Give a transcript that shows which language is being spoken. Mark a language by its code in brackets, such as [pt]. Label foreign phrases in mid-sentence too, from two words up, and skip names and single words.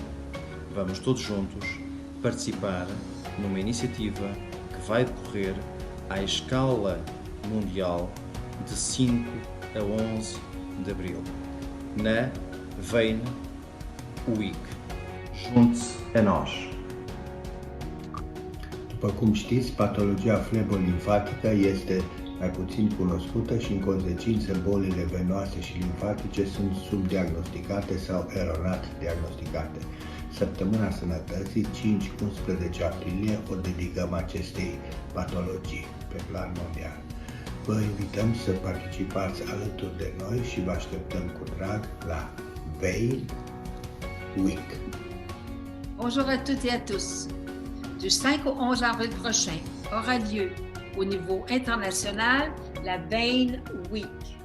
[pt] Vamos todos juntos participar numa iniciativa que vai decorrer à escala mundial de 5 a 11 de abril, na Vein Week. Junte-se a nós! [ro] După cum știți, patologia flebolimfatică este mai puțin cunoscută și, în consecință, bolile venoase și limfatice sunt subdiagnosticate sau eronat diagnosticate. Săptămâna Sănătății, 5-11 aprilie, o dedicăm acestei patologii pe plan mondial. Vă invităm să participați alături de noi și vă așteptăm cu drag la Vein Week. [fr] Bonjour à toutes et à tous. Du 5 au 11 avril prochain aura lieu au niveau international la Vein Week.